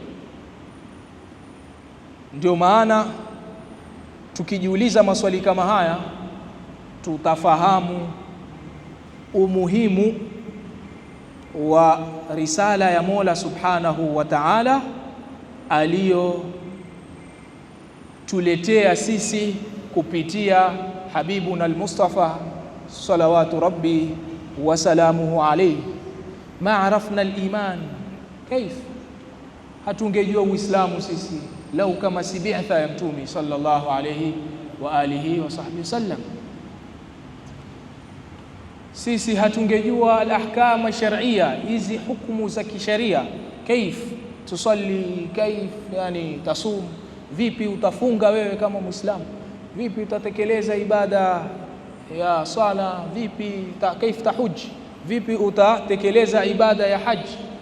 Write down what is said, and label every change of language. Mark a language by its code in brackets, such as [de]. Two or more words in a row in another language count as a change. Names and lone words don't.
[sw] Ndio maana tukijiuliza maswali kama haya, tutafahamu umuhimu wa risala ya Mola [ar] سبحانه وتعالى [sw] aliyotuletea sisi kupitia [ar] حبيبنا المصطفى صلوات ربي وسلامه عليه. ما عرفنا الإيمان كيف, [sw] hatungejua Uislamu sisi lau kama si bi'tha ya Mtume [ar] صلى الله عليه وعلى آله وصحبه وسلم. [sw] Sisi hatungejua [ar] الأحكام الشرعية, [sw] hizi hukumu za kisharia. [ar] كيف تصلي, كيف يعني تصوم, [sw] vipi utafunga wewe kama Muislamu, vipi utatekeleza ibada ya sala, vipi [ar] كيف تحج, [sw] vipi utatekeleza ibada ya haji.